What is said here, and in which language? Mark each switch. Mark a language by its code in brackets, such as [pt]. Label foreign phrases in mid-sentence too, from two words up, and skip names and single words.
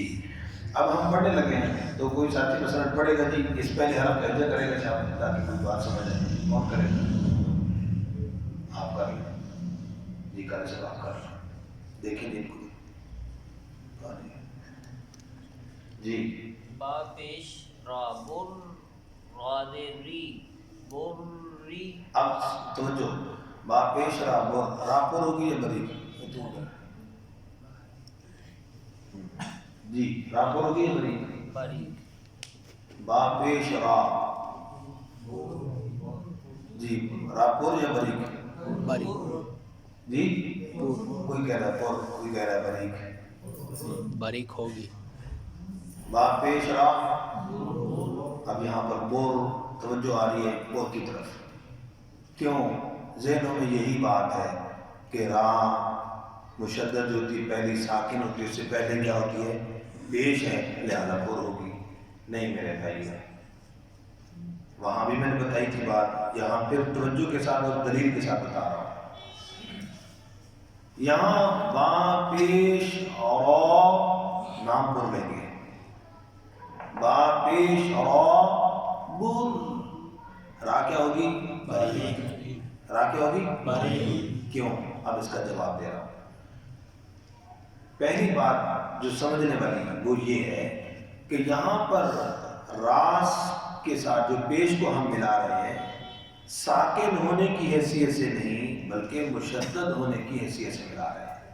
[ur] اب ہم پڑھنے لگے ہیں تو کوئی ساتھی مثلا پڑھے گا جی اس پہلے حرف کا اجا کرے گا شاید تاکہ کوئی بات سمجھ آئے. کون کرے گا؟ آپ کر لیں جی. کرے سب آپ کر لیں. دیکھیں جن کو جی. با پیش را بر را ری بر ری. اب توجہ. با پیش را بر، را پر ہوگی یا بری؟ جی. را پر ہوگی یا بری؟ بری. با پیش را جی. را پر یا بری؟ بری. جی. کوئی کہہ رہا ہے پر، کوئی کہہ رہا ہے بریک. باریک ہوگی. با پیش را. اب یہاں پر بور توجہ آ رہی ہے بور کی طرف. کیوں؟ ذہنوں میں یہی بات ہے کہ را مشدد جو ہوتی ہے پہلی ساکن ہوتی ہے، اس سے پہلے کیا ہوتی ہے؟ پیش ہے، لہذا بور ہوگی. نہیں میرے بھائی، وہاں بھی میں نے بتائی تھی بات، یہاں پھر توجہ کے ساتھ اور دلیل کے ساتھ بتا رہا ہوں. یہاں با پیش را نام پر لیں گے. با پیش را بر. را کیا ہوگی؟ باریک. را کیا ہوگی؟ باریک. کیوں؟ اب اس کا جواب دے رہا ہوں. پہلی بات جو سمجھنے والی ہے وہ یہ ہے کہ یہاں پر راس کے ساتھ جو پیش کو ہم ملا رہے ہیں ساکن ہونے کی حیثیت سے نہیں بلکہ مشدد ہونے کی حیثیت سے ملا رہے ہیں.